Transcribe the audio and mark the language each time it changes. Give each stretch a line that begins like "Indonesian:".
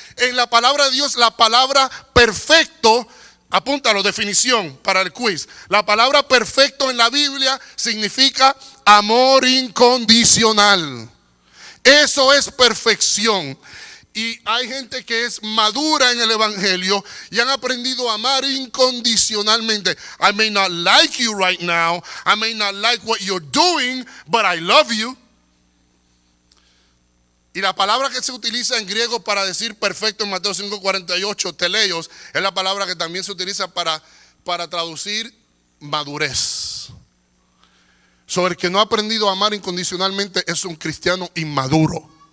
Spanish: En la palabra de Dios, la palabra perfecto, apúntalo, definición para el quiz. La palabra perfecto en la Biblia significa amor incondicional. Eso es perfección. Y hay gente que es madura en el evangelio y han aprendido a amar incondicionalmente.
English: I may not like you right now, I may not like what you're doing, but I love you.
Spanish: Y la palabra que se utiliza en griego para decir perfecto en Mateo 5:48, teleios, es la palabra que también se utiliza para traducir madurez. El que no ha aprendido a amar incondicionalmente es un cristiano inmaduro.